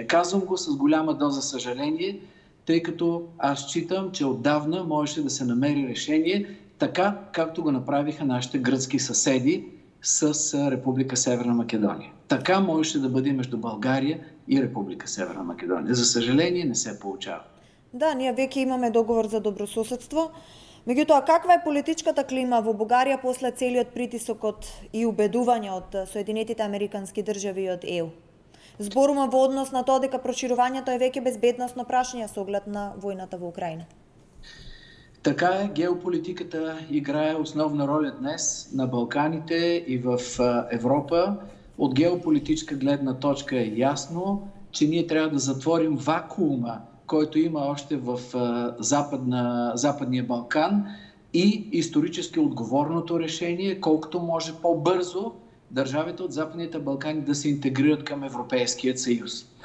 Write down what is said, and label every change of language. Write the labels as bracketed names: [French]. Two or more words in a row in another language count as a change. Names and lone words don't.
[Bulgarian] Казвам го с голяма доза съжаление, тъй като аз считам, че отдавна можеше да се намери решение, така както го направиха нашите гръцки съседи с Република Северна Македония. Така можеше да бъде между България и Република Северна Македония. За съжаление не се получава. [Macedonian] Да, ние веќе имаме договор за добрососедство. Меѓутоа, каква е политичката клима во Бугарија после целиот притисок и убедување од Соединетите Американски држави и од ЕУ? Зборувам во однос на тоа дека проширувањето е веќе безбедносно прашање со оглед на војната во Украина. [Bulgarian] Така е, геополитиката играе основна роля днес на Балканите и в Европа. От геополитическа гледна точка е ясно, че ние трябва да затворим вакуума, който има още в Западния Балкан, и исторически отговорното решение, колкото може по-бързо държавите от Западните Балкани да се интегрират към Европейския съюз.